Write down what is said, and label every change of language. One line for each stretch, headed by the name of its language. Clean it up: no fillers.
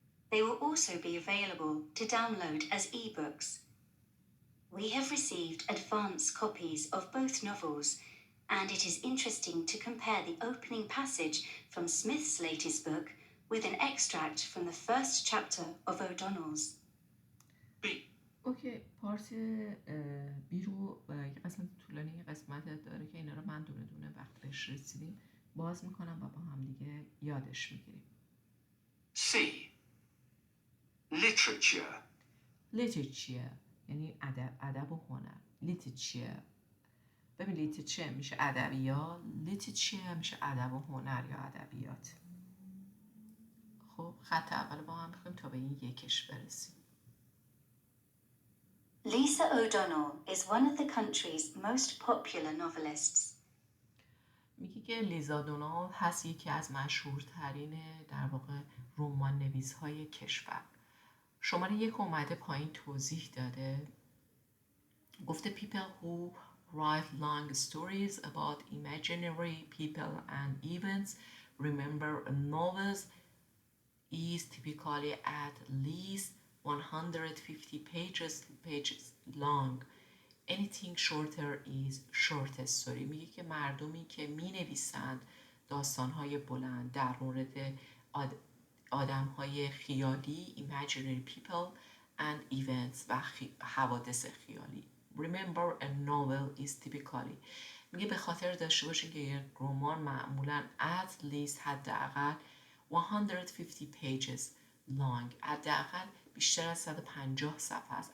English: They will also be available to download as e-books. We have received advance copies of both novels, and it is interesting to compare the opening passage from Smith's latest book with an extract from the first chapter of O'Donnell's.
Persian: اوکی پارت بی رو یه قسمت طولانی یه قسمت داره که اینا رو من دونه دونه وقت بهش رسیدیم باز میکنم و با هم دیگه یادش میگیریم.
English: C. Literature.
Persian: Literature یعنی ادب و هنر. Literature ببین literature میشه ادبیات literature میشه ادب و هنر یا ادبیات. خب خط اول با هم بخونیم تا به این یکش برسیم.
English: Lisa O'Donnell is one of the country's most popular novelists.
Persian: میگه که لیزا دونال هست یکی از مشهورترین در واقع رمان نویس‌های کشور. شماره یک اومده پایین توضیح داده گفته
English: people who write long stories about imaginary people and events remember novels is typically at least 150 pages long. Anything shorter is short story.
Persian: میگه که مردمی که می نویسند داستان‌های بلند در مورد آدم‌های خیالی
English: imaginary people and events
Persian: و حوادث خیالی.
English: Remember a novel is typically
Persian: میگه به خاطر داشته باشین که یک رمان معمولاً
English: at least
Persian: حداقل
English: 150 pages long
Persian: حداقل بیشتر از 150 صفحه است.